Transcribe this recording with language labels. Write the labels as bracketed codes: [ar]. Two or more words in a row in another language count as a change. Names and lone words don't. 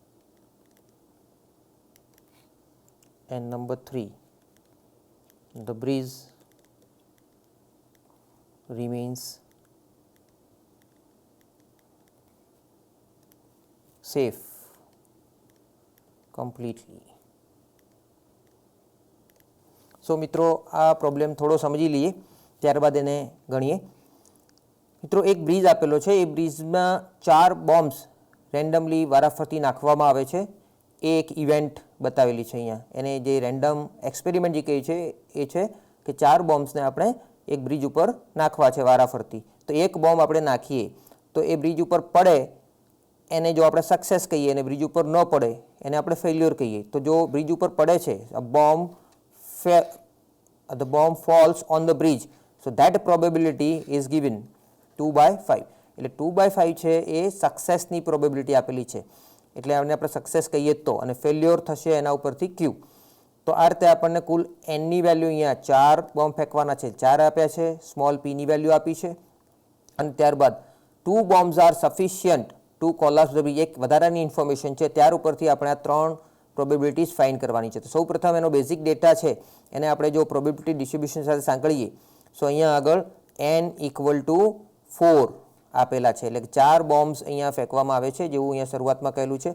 [en] And number 3, the breeze remains safe કમ્પ્લીટલી. [gu] સો મિત્રો આ પ્રોબ્લેમ થોડો સમજી લઈએ, ત્યારબાદ એને ગણીએ. મિત્રો એક બ્રિજ આપેલો છે, એ બ્રિજમાં 4 બોમ્બ્સ રેન્ડમલી વારાફરતી નાખવામાં આવે છે. એ એક ઇવેન્ટ બતાવેલી છે અહીંયા. એને જે [en] random experiment [gu] જે કહે છે એ છે કે 4 બોમ્બ્સને આપણે એક બ્રિજ ઉપર નાખવા છે વારાફરતી. તો એક બોમ્બ આપણે નાખીએ તો એ બ્રિજ ઉપર પડે એને જો આપણે સક્સેસ કહીએ, અને બ્રિજ ઉપર ન પડે એને આપણે ફેલ્યોર કહીએ. તો જો બ્રિજ ઉપર પડે છે, [en] the bomb falls on the bridge, so that probability is given 2/5. [gu] એટલે 2/5 છે એ સક્સેસની પ્રોબેબિલિટી આપેલી છે, એટલે આને આપણે સક્સેસ કહીએ તો, અને ફેલ્યોર થશે એના ઉપરથી ક્યુ. તો આ રીતે આપણને કુલ એનની વેલ્યુ અહીંયા 4 બોમ્બ ફેંકવાના છે, 4 આપ્યા છે, સ્મોલ પીની વેલ્યુ આપી છે, અને ત્યારબાદ 2 [en] bombs are sufficient to collapse the bridge. [gu] એક વધારાની ઇન્ફોર્મેશન છે, ત્યાર ઉપરથી આપણે આ 3 પ્રોબેબિલિટીઝ ફાઇન્ડ કરવાની છે. તો સૌ પ્રથમ એનો બેઝિક ડેટા છે એને આપણે જો [en] probability distribution [gu] સાથે સાંકળીએ, સો અહીંયા આગળ n = 4 આપેલા છે, એટલે 4 બોમ્બ્સ અહીંયા ફેંકવામાં આવે છે, જેવું અહીંયા શરૂઆતમાં કહેલું છે.